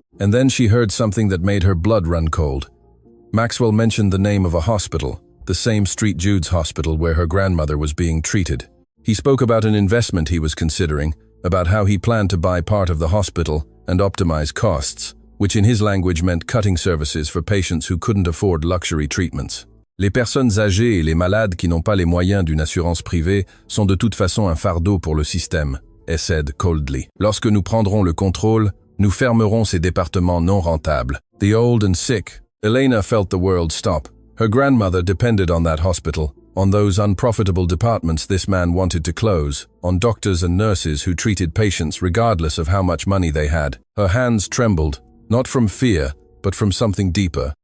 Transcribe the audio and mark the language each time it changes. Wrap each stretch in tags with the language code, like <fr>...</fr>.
<en>And then she heard something that made her blood run cold. Maxwell mentioned the name of a hospital, the same St. Jude's hospital where her grandmother was being treated. He spoke about an investment he was considering, about how he planned to buy part of the hospital and optimize costs, which in his language meant cutting services for patients who couldn't afford luxury treatments.</en> <fr>Les personnes âgées et les malades qui n'ont pas les moyens d'une assurance privée sont de toute façon un fardeau pour le système,</fr> <en>he said coldly.</en> <fr>Lorsque nous prendrons le contrôle, nous fermerons ces départements non rentables.</fr> <en>The old and sick. Elena felt the world stop. Her grandmother depended on that hospital, on those unprofitable departments this man wanted to close, on doctors and nurses who treated patients regardless of how much money they had. Her hands trembled, not from fear, but from something deeper.</en>